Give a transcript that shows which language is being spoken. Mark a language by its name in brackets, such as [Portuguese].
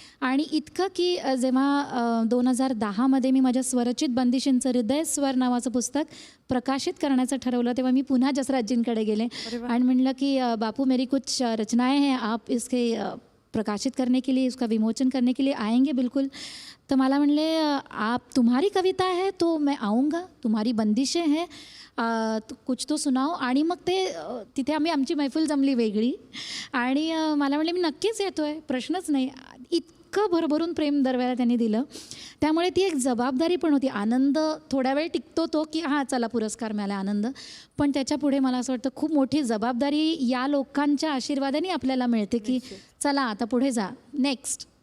[Marathi] आणि इतकं की जेव्हा 2010मध्ये मी माझ्या स्वरचित बंदिशींचं हृदय स्वर नावाचं पुस्तक प्रकाशित करण्याचं ठरवलं, तेव्हा मी पुन्हा जसराजजींकडे गेले आणि म्हणलं की बापू, [Hindi] मेरी कुछ रचनाएं हैं, आप इसके प्रकाशित करने के लिए, उसका विमोचन करने के लिए आएंगे? [Marathi] बिल्कुल. तर मला म्हणले, [Hindi] आप तुम्हारी कविता है तो मैं आऊँगा, तुम्हारी बंदिशें हैं कुछ तो सुनाओ. [Marathi] आणि मग ते तिथे आमची मैफिल जमली वेगळी. आणि मला म्हणले, मी नक्कीच येतो आहे, प्रश्नच नाही. इतकं भरभरून प्रेम दरवेळेला त्यांनी दिलं. त्यामुळे ती एक जबाबदारी पण होती. आनंद थोड्या वेळ टिकतो तो की हां चला पुरस्कार मिळाला, आनंद. पण त्याच्या पुढे मला असं वाटतं खूप मोठी जबाबदारी या लोकांच्या आशीर्वादाने आपल्याला मिळते की चला आता पुढे जा, नेक्स्ट.